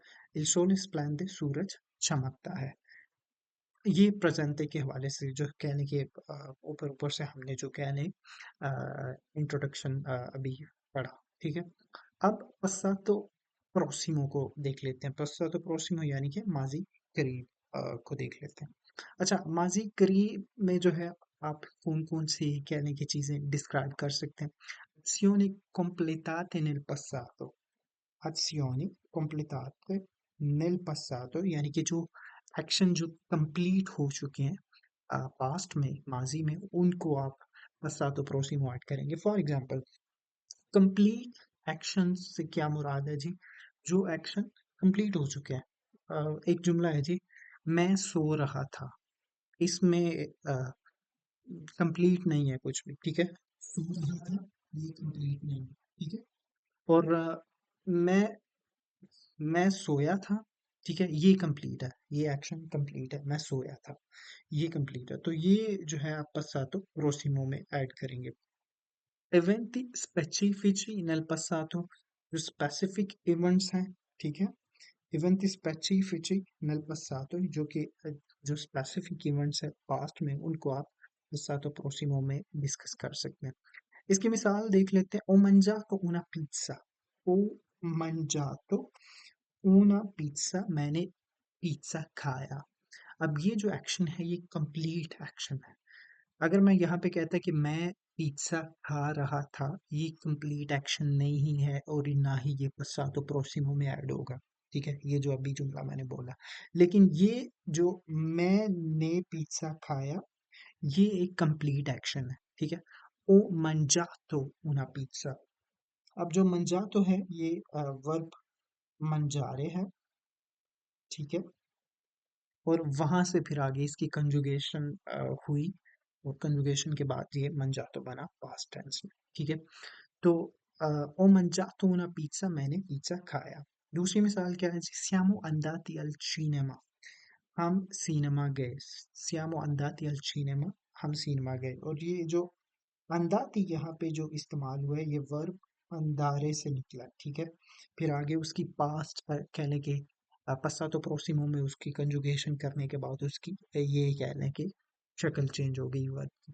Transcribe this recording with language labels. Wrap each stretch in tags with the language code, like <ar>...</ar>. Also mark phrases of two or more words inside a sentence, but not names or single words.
<it>Il sole splende,</it> <ur>سورج چمکتا ہے۔ یہ پریزنٹے کے حوالے سے جو کہنے کے اوپر اوپر سے ہم نے جو کہنے انٹروڈکشن ابھی پڑھا، ٹھیک ہے. अब</ur> <it>passato prossimo</it> <ur>کو دیکھ لیتے ہیں.</ur> <it>passato prossimo</it> <ur>یعنی کہ ماضی قریب کو دیکھ لیتے ہیں. اچھا، ماضی قریب میں جو ہے آپ کون کون سی کہنے کی چیزیں ڈسکرائب کر سکتے ہیں?</ur> <it>azioni completate nel passato, azioni completate nel passato</it> <ur>یعنی کہ جو ایکشن جو کمپلیٹ ہو چکے ہیں پاسٹ میں، ماضی میں، ان کو آپ</ur> <it>passato prossimo</it> <ur>ایڈ کریں گے.</ur> <en>for example, complete action</en> <ur>سے کیا مراد ہے جی? جو ایکشن کمپلیٹ ہو چکے ہیں۔ ایک جملہ ہے جی، میں سو رہا تھا. اس میں کمپلیٹ نہیں ہے کچھ بھی، ٹھیک ہے. سو رہا تھا، یہ کمپلیٹ نہیں ہے، ٹھیک ہے. اور میں میں سویا تھا، ٹھیک ہے، یہ کمپلیٹ ہے، یہ ایکشن کمپلیٹ ہے، میں سویا تھا، یہ کمپلیٹ ہے. تو یہ جو ہے آپ</ur> <it>passato prossimo</it> <ur>میں ایڈ کریں گے.</ur> <it>eventi specifici nel passato,</it> <ur>जो</ur> <en>specific events</en> <ur>ہیں، ٹھیک ہے.</ur> <it>eventi specifici nel passato</it> <ur>جو کہ جو</ur> <en>specific events</en> <ur>ہے پاسٹ میں، ان کو آپ</ur> <it>passato prossimo</it> <ur>میں ڈسکس کر سکتے ہیں. اس کی مثال دیکھ لیتے ہیں.</ur> <it>Ho mangiato una pizza, Ho mangiato una pizza,</it> <ur>میں نے پیزا کھایا. اب یہ جو ایکشن ہے یہ</ur> <en>complete action</en> <ur>है। اگر میں یہاں پہ کہتا کہ میں پیزا کھا رہا تھا، یہ</ur> <en>complete action</en> <ur>نہیں ہے اور نہ ہی یہ</ur> <it>passato prossimo</it> <ur>میں ایڈ ہوگا، ٹھیک ہے، یہ جو ابھی جملہ میں نے بولا. لیکن یہ جو میں نے پیزا کھایا، یہ ایک</ur> <en>complete action</en> <ur>ہے، ٹھیک ہے.</ur> <it>Ho mangiato una pizza,</it> <ur>اب جو mangiato ہے یہ ورب mangiare ہے، ٹھیک ہے. اور وہاں سے پھر آگے اس کی کنجوگیشن ہوئی، اور کنجوگیشن کے بعد یہ mangiato بنا</ur> <en>past tense</en> <ur>میں، ٹھیک ہے.</ur> <it>तो Ho mangiato una pizza,</it> <ur>میں نے پیزا کھایا. دوسری مثال کیا ہے جی?</ur> <it>siamo andati al cinema,</it> <ur>ہم سینما گئے.</ur> <it>siamo andati al cinema,</it> <ur>ہم سینما گئے. اور یہ جو انداتی یہاں پہ جو استعمال ہوا ہے، یہ ورب اندارے سے نکلا، ٹھیک ہے. پھر آگے اس کی پاسٹ کہنے کے</ur> <it>passato prossimo</it> <ur>میں اس کی کنجوگیشن کرنے کے بعد اس کی یہ کہنے کی شکل چینج ہو گئی ورب کی.</ur>